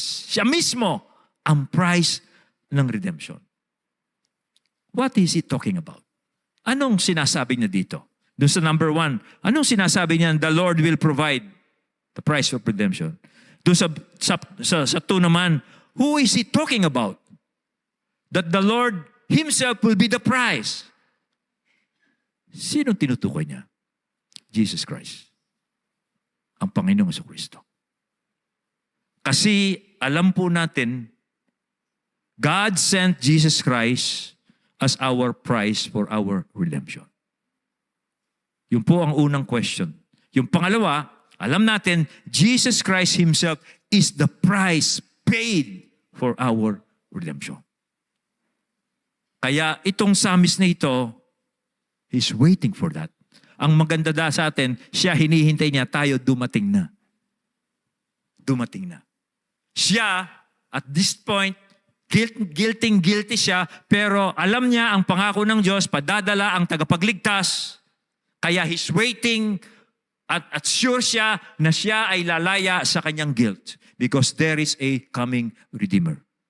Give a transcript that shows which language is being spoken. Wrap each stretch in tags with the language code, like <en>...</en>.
<tl>Siya mismo ang price ng redemption.</tl> <en>What is He talking about?</en> <tl>Anong sinasabi niya dito? Doon sa number 1, anong sinasabi niya?</tl> <en>The Lord will provide the price of redemption.</en> <tl>Doon sa 2 naman,</tl> <en>who is He talking about? That the Lord Himself will be the price.</en> <tl>Sino tinutukoy niya?</tl> <en>Jesus Christ.</en> <tl>Ang Panginoong Jesucristo. Kasi alam po natin,</tl> <en>God sent Jesus Christ as our price for our redemption.</en> <tl>Yun po ang unang question. Yung pangalawa, alam natin,</tl> <en>Jesus Christ Himself is the price paid for our redemption.</en> <tl>Kaya itong psalmist na ito,</tl> <en>he's waiting for that.</en> <tl>Ang maganda sa atin, siya hinihintay niya, tayo dumating na. Dumating na. Siya,</tl> <en>at this point,</en> <tl>guilty siya, pero alam niya ang pangako ng Diyos, padadala ang tagapagligtas. Kaya he's waiting at sure siya na siya ay lalaya sa kanyang guilt</tl> <en>because there is a coming Redeemer.</en>